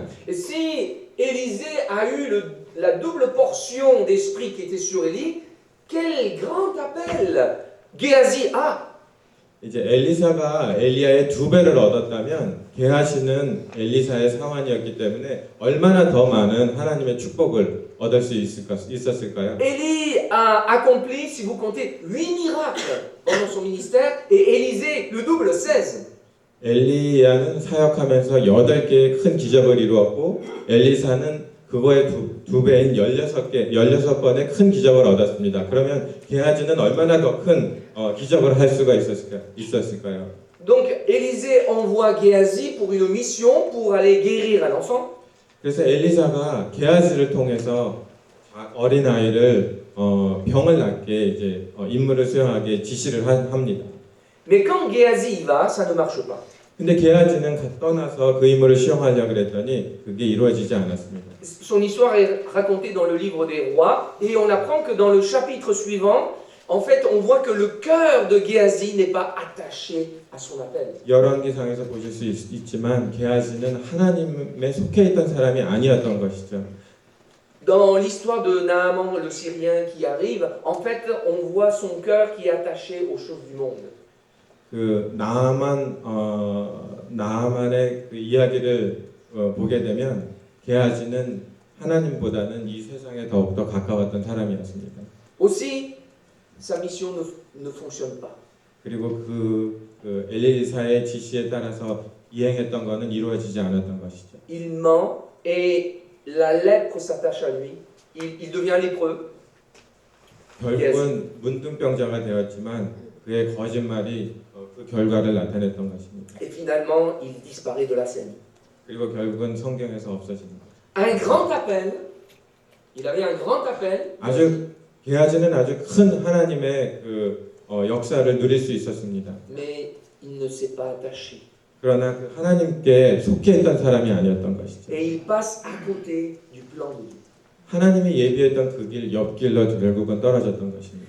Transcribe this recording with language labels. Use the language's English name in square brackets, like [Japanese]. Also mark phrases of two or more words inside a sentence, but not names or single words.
[French] Et si Élisée a eu la double portion d'esprit qui était sur Élie, quel grand appel Géasi a. [Korean] 이제 엘리사가 엘리야의 2배를 얻었다면 게하시는 엘리사의 사환이었기 때문에 얼마나 더 많은 하나님의 축복을 얻을 수 있었을까요? [French] Élie a accompli, si vous comptez, 8 miracles pendant son ministère et Élisée le double, 16. [Korean] 엘리야는 사역하면서 8개의 큰 기적을 이루었고 엘리사는 그거의 2배인 16번의 큰 기적을 얻었습니다. 그러면 게하지는 얼마나 더 큰 기적을 할 수가 있었을까요? [French] Donc Élisée envoie Géasi pour une mission pour aller guérir un enfant. [Korean] 그래서 엘리사가 게하지를 통해서 어린 아이를 병을 낫게 이제 임무를 수행하게 지시를 합니다. [French] Mais quand Géasi y va, ça ne marche pas. [Korean] 근데 게하지는 떠나서 그 임무를 수행하려고 그랬더니 그게 이루어지지 않았습니다. [French] Son histoire est racontée dans le livre des rois et on apprend que dans le chapitre suivant, en fait, on voit que le cœur de Géasi n'est pas attaché à son appel. [Korean] 열왕기상에서 보실 수 있지만 게하지는 하나님에 속해 있던 사람이 아니었던 것이죠. [French] Dans l'histoire de Naaman le Syrien qui arrive, en fait, on voit son cœur qui est attaché aux choses du monde. [Korean] 그 나아만의 그 이야기를 보게 되면 게하지는 하나님보다는 이 세상에 더욱더 가까웠던 사람이었습니다. [French] Aussi, sa mission ne fonctionne pas. [Korean] 그리고 그 엘리사의 지시에 따라서 이행했던 것은 이루어지지 않았던 것이죠. [French] Il ment et la lèpre s'attache à lui. Il devient lépreux. [Korean] 결국은 문둥병자가 되었지만 그의 거짓말이 그 결과를 나타냈던 것입니다. [French] Et finalement, il disparaît de la scène. [Korean] 그리고 결국은 성경에서 없어집니다. [French] Un grand appel. Il avait un grand appel. [Korean] 아주 게하지는 아주 큰 하나님의 그 역사를 누릴 수 있었습니다. [French] Mais il ne s'est pas attaché. [Korean] 그러나 그 하나님께 속해 있던 사람이 아니었던 것이죠. [French] Et il passe à côté du plan de Dieu. [Korean] 하나님이 예비했던 그 길, 옆길로 결국은 떨어졌던 것입니다.